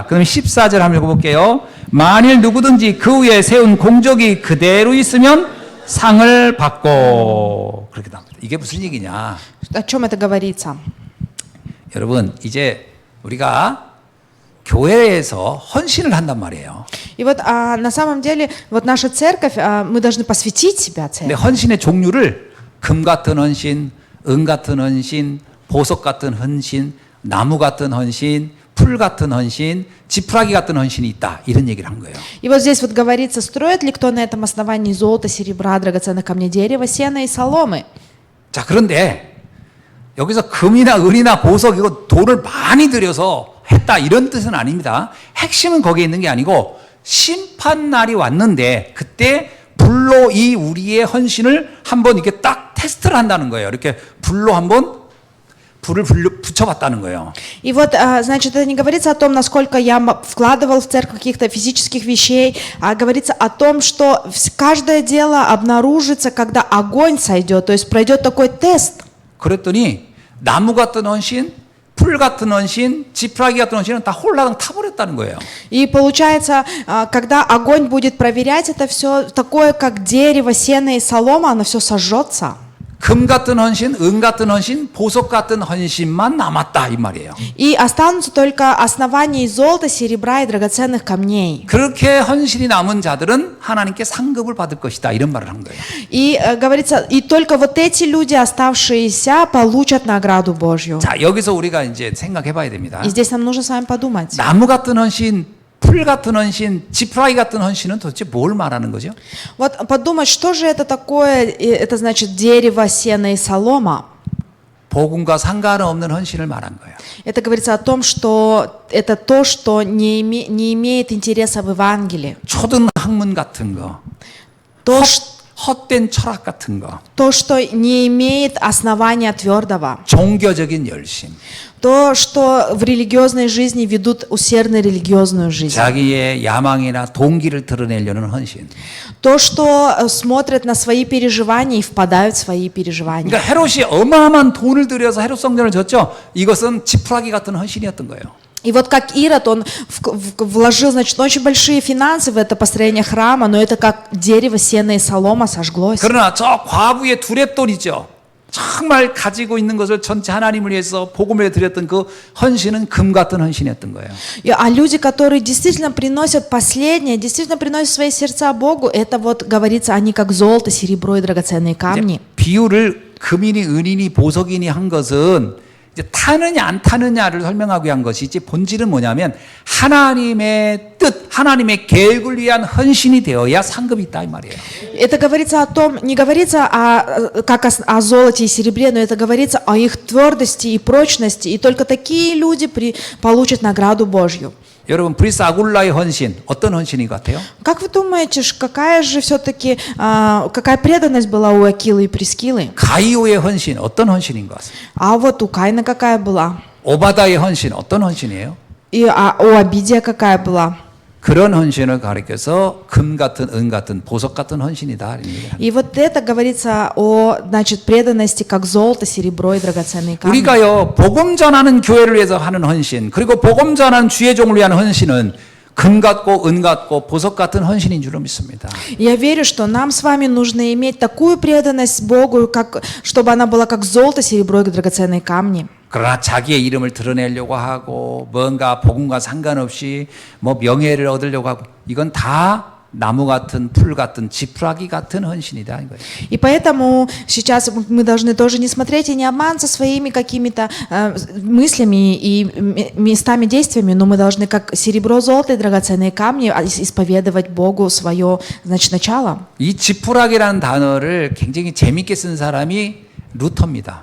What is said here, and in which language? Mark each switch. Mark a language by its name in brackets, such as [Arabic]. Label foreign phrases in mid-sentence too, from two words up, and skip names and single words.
[Korean] 그럼 14절 한번 읽어볼게요. 만일 누구든지 그 위에 세운 공적이 그대로 있으면 상을 받고 그렇게 나옵니다. 이게 무슨 얘기냐? [Russian] О чем это говорится? [Korean] 여러분 이제 우리가 교회에서 헌신을 한단 말이에요. [Russian] И вот на самом деле вот наша церковь, мы должны посвятить себя [Korean] 근데 [Russian] церкви. [Korean] 헌신의 종류를 금 같은 헌신, 은 같은 헌신, 보석 같은 헌신, 나무 같은 헌신, 풀 같은 헌신, 지푸라기 같은 헌신이 있다. 이런 얘기를 한 거예요. [Russian] И вот здесь вот говорится, строит ли кто на этом основании золото, серебра, драгоценных камней, дерева, сена и соломы. [Korean] 자, 그런데 여기서 금이나 은이나 보석 이거 돈을 많이 들여서 했다 이런 뜻은 아닙니다. 핵심은 거기에 있는 게 아니고 심판 날이 왔는데 그때 불로 이 우리의 헌신을 한번 이렇게 딱 테스트를 한다는 거예요. 이렇게 불로 한번 불을 붙여봤다는 거예요. [Russian] И вот, значит, это не говорится о том, насколько я вкладывал в церковь каких-то физических вещей, а говорится о том, что каждое дело обнаружится, когда огонь сойдет, то есть пройдет такой тест. [Korean] 그랬더니 나무 같은 헌신, 풀 같은 헌신, 지푸라기 같은 헌신은 다 홀라당 타버렸다는 거예요. [Russian] И получается, когда огонь будет проверять это все, такое как дерево, сено и солома, оно все сожжется. [Korean] 금 같은 헌신, 은 같은 헌신, 보석 같은 헌신만 남았다 이 말이에요. [Russian] И останутся только основания из золота, серебра и драгоценных камней. [Korean] 그렇게 헌신이 남은 자들은 하나님께 상급을 받을 것이다 이런 말을 한 거예요. [Russian] И говорится, и только вот эти люди, оставшиеся, получат награду Божью. [Korean] 자, 여기서 우리가 이제 생각해 봐야 됩니다. [Russian] И здесь нам нужно с вами подумать. [Korean] 나무 같은 헌신, 풀 같은 헌신, 지푸라기 같은 헌신은 도대체 뭘 말하는 거죠? [Russian] Вот подумать, что же это такое, это значит дерево, сено и солома. [Korean] 복음과 상관없는 헌신을 말한 거예요. [Russian] Это говорится о том, что это то, что не имеет интереса в Евангелии. [Korean] 초등 학문 같은 거, [Russian] То, [Korean] 헛된 철학 같은 거, [Russian] То, что не имеет основания твердого. [Korean] 종교적인 열심, [Russian] То, что в религиозной жизни ведут усердно религиозную жизнь. [Korean] 자기의 야망이나 동기를 드러내려는 헌신. [Russian] То, что смотрят на свои переживания и впадают в свои переживания. [Korean] 그러니까 헤롯이 어마어마한 돈을 들여서 헤롯 성전을 졌죠. 이것은 지푸라기 같은 헌신이었던 거예요. [Russian] И вот как Ирод, он вложил, значит, очень большие финансы в это построение храма, но это как дерево, сено и солома сожглось. [Korean] 그러나 저 과부의 두렙돈 있죠. 정말 가지고 있는 것을 전체 하나님을 위해서 복음에 드렸던 그 헌신은 금 같은 헌신이었던 거예요. [Russian] А люди, которые действительно приносят последнее, действительно приносят свои сердца Богу, это вот говорится, они как золото, серебро и драгоценные камни. [Korean] 비유를 금이니 은이니 보석이니 한 것은 이제 타느냐 안 타느냐를 설명하기 위한 것이지 본질은 뭐냐면 하나님의 뜻, 하나님의 계획을 위한 헌신이 되어야 상급이 있다 이 말이에요. [Russian] Это говорится о том, не говорится как о золоте и серебре, но это говорится о их твердости и прочности, и только такие люди получат награду Божью. [Korean] 여러분 브리스 아굴라의 헌신 어떤 헌신인 것 같아요? [Russian] Как вы думаете, какая же все-таки, какая преданность была у Акилы и Прискилы? [Korean] 가이오의 헌신 어떤 헌신인 것 같습니다. [Russian] А вот у Каина какая была? [Korean] 오바다의 헌신 어떤 헌신이에요? [Russian] И у Обидия какая была? [Korean] 그런 헌신을 가리켜서 금 같은 은 같은 보석 같은 헌신이다. 이런 얘기를 합니다. [Russian] И вот это говорится о, значит, преданности как золото, серебро и драгоценные камни. [Korean] 우리가요 복음 전하는 교회를 위해서 하는 헌신 그리고 복음 전하는 주의 종을 위한 헌신은 금 같고 은 같고 보석 같은 헌신인 줄로 믿습니다. [Russian] Я верю, что нам с вами нужно иметь такую преданность Богу, как, чтобы она была как золото, серебро и драгоценные камни. [Korean] 그러나 자기의 이름을 드러내려고 하고 뭔가 복음과 상관없이 뭐 명예를 얻으려고 하고 이건 다 나무 같은 풀 같은 지푸라기 같은 헌신이다 이거예요. [Russian] И поэтому сейчас мы должны тоже не смотреть и не обманываться своими какими-то мыслями и местами действиями, но мы должны как серебро, золото и драгоценные камни исповедовать Богу свое, значит, начало. [Korean] 이 지푸라기라는 단어를 굉장히 재밌게 쓴 사람이 루터입니다.